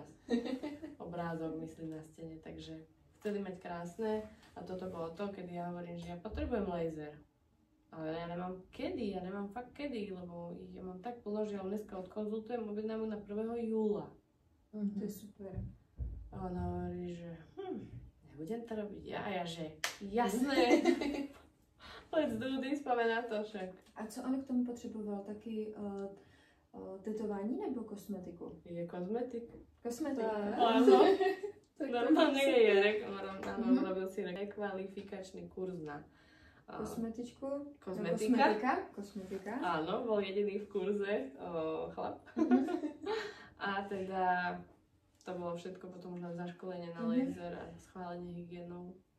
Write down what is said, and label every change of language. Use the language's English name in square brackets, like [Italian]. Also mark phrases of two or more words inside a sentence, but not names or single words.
[Slovak] Obrázok, myslím, na stene. Takže chceli mať krásne a toto bolo to, kedy ja hovorím, že ja potrebujem laser. Ale ja nemám kedy, ja nemám fakt kedy, lebo ja mám tak plno, že ja dneska odkonzultujem objednávku na 1. júla. To je super. A ona hovorí, že nebudem to robiť ja. A ja, že jasné. [English] Let's do this, [Slovak] máme na to však. [Czech] A co on k tomu potřeboval? Taky tetování nebo kosmetiku? [Slovak] Je kozmetik. [Czech] Kosmetika. [Slovak] Áno. Normálne je, robil si rekvalifikačný kurz na kosmetičku. [Czech] Kosmetika. [Slovak] Áno, bol jediný v kurze chlap. A teda to bolo všetko potom už len zaškolenie na laser a schválenie hygienou.